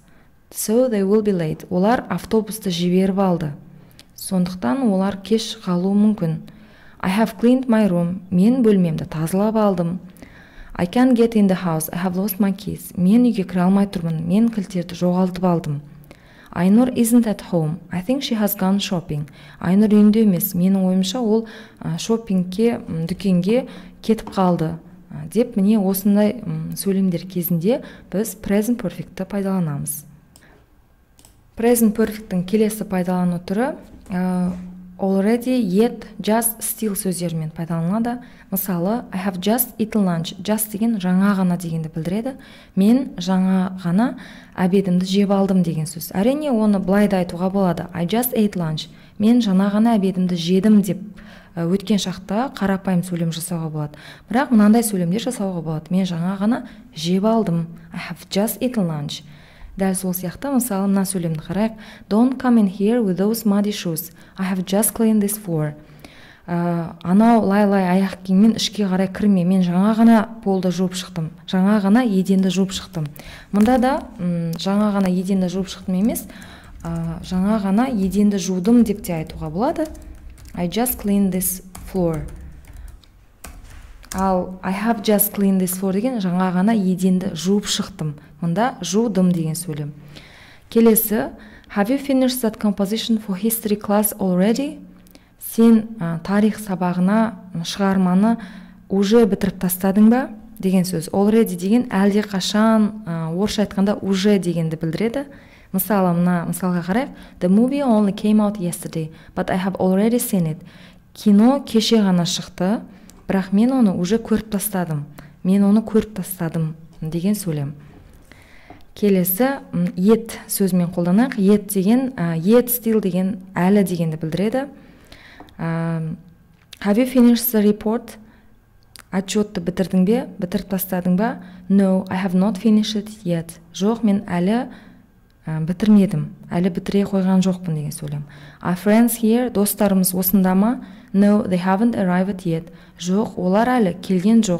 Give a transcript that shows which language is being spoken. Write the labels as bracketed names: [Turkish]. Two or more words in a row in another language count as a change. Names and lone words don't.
[English] So they will be late. [Kazakh] Олар автобусты жіберіп алды. Сондықтан олар кеш қалуы мүмкін. [English] I have cleaned my room. [Kazakh] Мен бөлмемді тазалап алдым. [English] I can't get in the house. I have lost my keys. [Kazakh] Мен үйге кіре алмай тұрмын. Мен кілттерді жоғалтып алдым. [English] Айнұр isn't at home. I think she has gone shopping. [Kazakh] Айнұр үйінде емес. Менің ойымша ол шоппингке, дүкенге кетіп қалды. Деп міне осындай сөйлемдер кезінде біз [English] present perfect'ті [Kazakh] пайдаланамыз. [English] Present perfect'тің [Kazakh] келесі пайдалану түрі [English] already, yet, just, still [Kazakh] сөздерімен пайдаланылады. Мысалы, [English] I have just eaten lunch. Just [Kazakh] деген жаңа ғана дегенді білдіреді. Мен жаңа ғана обедімді жеп алдым деген сөз. Әрине, оны былай да айтуға болады. [English] I just ate lunch. [Kazakh] Мен жаңа ғана обедімді жедім деп өткен шақта қарапайым сөйлем жасауға болады. Бірақ мынандай сөйлемдер жасауға болады. Мен жаңа ғана жеп алдым. [English] I have just eaten lunch. [Kazakh] Дәл сол сияқты, мысалы, мына сөйлемді қарайық. [English] Don't come in here with those muddy shoes. I have just cleaned this floor. [Kazakh] Анау лай-лай аяқ киіммен ішке қарай кірме. Мен жаңа ғана полды жуып шықтым. Жаңа ғана еденді жуып шықтым. Мұнда да жаңа ғана еденді жуып шықтым емес, жаңа ғана еденді жудым деп те айтуға болады. [English] I just cleaned this floor. [Kazakh] Ал [English] I have just cleaned this floor [Kazakh] деген жаңа ғана еденді жуып шықтым. Мұнда жудым деген сөйлем. Келесі, [English] have you finished that composition for history class already? [Kazakh] Сен тарих сабағына шығарманы уже бітіріп тастадың ба? Деген сөз. Already деген әлде қашан, орысша айтқанда уже дегенді білдіреді. Мысалы, мына мысалға қарайық. [English] The movie only came out yesterday, but I have already seen it. [Kazakh] Кино кеше ғана шықты, бірақ мен оны уже көріп тастадым. Мен оны көріп тастадым деген сөйлем. Келесі, yet сөзімен қолданайық. Yet деген, [English] yet still [Kazakh] деген әлі дегенді білдіреді. [English] Have you finished the report? [Kazakh] Отчетты бітірдің бе? Бітіріп тастадың ба? [English] No, I have not finished it yet. [Kazakh] Жоқ, мен әлі бітірмедім. Әлі бітіре қойған жоқпын деген сөйлем. [English] Our friends here, [Kazakh] достарымыз осында ма? [English] No, they haven't arrived yet. [Kazakh] Жоқ, олар әлі келген жоқ.